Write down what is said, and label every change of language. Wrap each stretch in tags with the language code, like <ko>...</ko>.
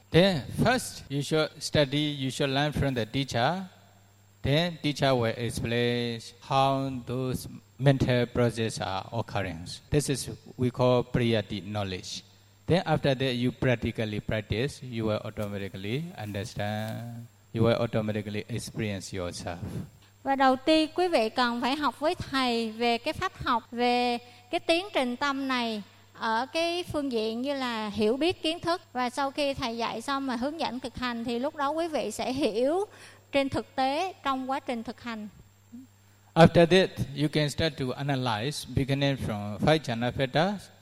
<en>Then first you should study, you should learn from the teacher. Then teacher will explain how those mental processes are occurring. This is we call priyati knowledge. Then after that you practically practice, you will automatically understand, you will automatically experience yourself.</en> <vi>Và đầu tiên quý vị cần phải học với thầy về cái pháp học, về cái tiến trình tâm này ở cái phương diện như là hiểu biết kiến thức. Và sau khi thầy dạy xong mà hướng dẫn thực hành, thì lúc đó quý vị sẽ hiểu trên thực tế trong quá trình thực hành.</vi> <en>After that, you can start to analyze beginning from five jhana fetters.</en>